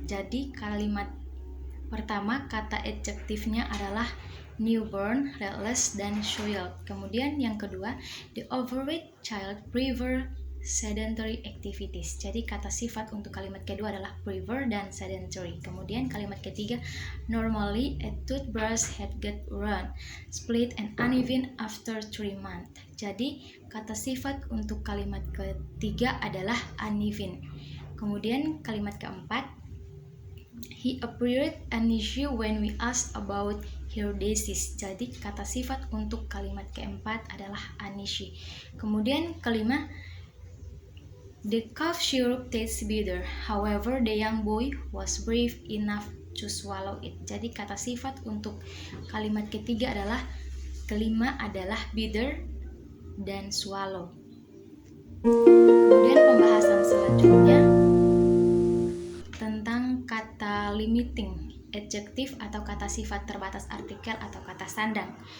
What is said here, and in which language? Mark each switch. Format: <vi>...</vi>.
<id>Jadi kalimat pertama kata adjektifnya adalah newborn, restless, dan soiled. Kemudian yang kedua,</id> <en>the overweight child prefer sedentary activities.</en> <id>Jadi kata sifat untuk kalimat kedua adalah prefer dan sedentary. Kemudian kalimat ketiga,</id> <en>normally a toothbrush had get round, split and uneven after 3 months.</en> <id>Jadi kata sifat untuk kalimat ketiga adalah uneven. Kemudian kalimat keempat,</id> <en>he appeared uneasy when we asked about her disease.</en> <id>Jadi kata sifat untuk kalimat keempat adalah uneasy. Kemudian kelima,</id> <en>the cough syrup tastes bitter. However, the young boy was brave enough to swallow it.</en> <id>Jadi kata sifat untuk kalimat ketiga adalah kelima adalah bitter dan swallow. Kemudian pembahasan selanjutnya tentang kata limiting adjektif atau kata sifat terbatas artikel atau kata sandang.</id>